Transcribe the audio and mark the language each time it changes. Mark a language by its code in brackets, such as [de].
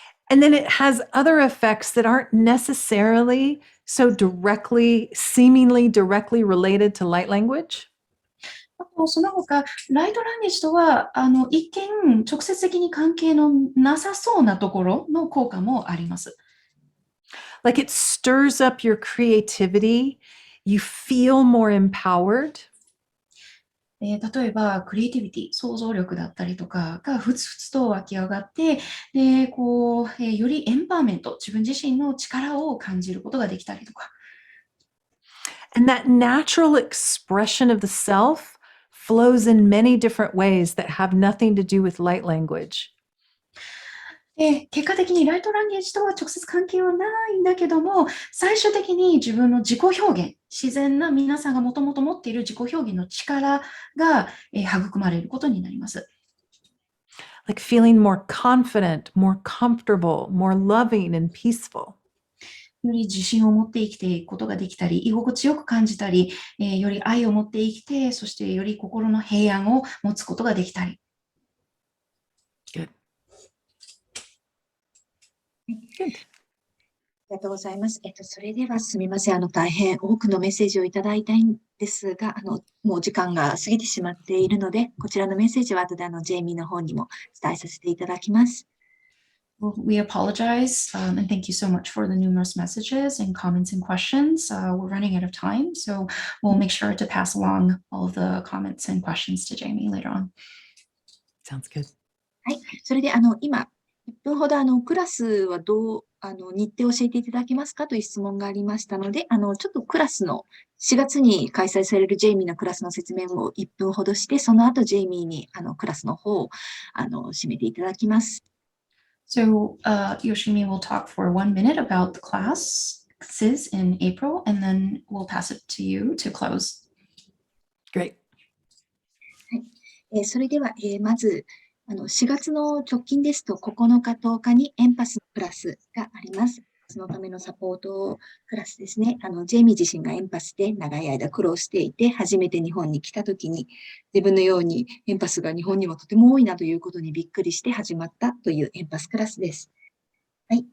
[en] And then it has other effects that aren't necessarily so seemingly directly related to light language. [ja] あと、その他、ライトランゲージとは、一見、直接的に関係のなさそうなところの効果もあります。 [en] Like it stirs up your creativity. You feel more empowered. [ja] 例えば、クリエイティビティ、想像力だったりとかがふつふつと湧き上がって、で、よりエンパワーメント、自分自身の力を感じることができたりとか。 [en] And that natural expression of the self flows in many different ways that have nothing to do with light language. [ja] で、結果的にライトランゲージとは直接関係はないんだけども、最終的に自分の自己表現、自然な皆さんがもともと持っている自己表現の力が、育まれることになります。 [en] Like feeling more confident, more comfortable, more loving and peaceful. [ja] より自信を持って生きていくことができたり、居心地よく感じたり、より愛を持って生きて、そしてより心の平安を持つことができたり。 [en] Good. [ja] ありがとうございます。それではすみません。大変多くのメッセージをいただいたいんですが、もう時間が過ぎてしまっているので、こちらのメッセージは後でジェイミーの方にも伝えさせていただきます。 [en] We apologize, and thank you so much for the numerous messages and comments and questions. We're running out of time, so we'll make sure to pass along all of the comments and questions to Jamie later on. Sounds good. [ja] はい。それで、今、1分ほど、クラスは日程を教えていただけますかという質問がありましたので、ちょっとクラスの4月に開催されるジェイミーのクラスの説明を1分ほどして、その後ジェイミーにクラスの方を締めていただきます。 [en] So Yoshimi will talk for 1 minute about the classes in April, and then we'll pass it to you to close. Great. [ja] はい。それでは、まず、4月の直近ですと9日10日にエンパスのクラスがあります。そのためのサポートクラスですね。ジェイミー自身がエンパスで長い間苦労していて、初めて日本に来たときに、自分のようにエンパスが日本にもとても多いなということにびっくりして始まったというエンパスクラスです。はい。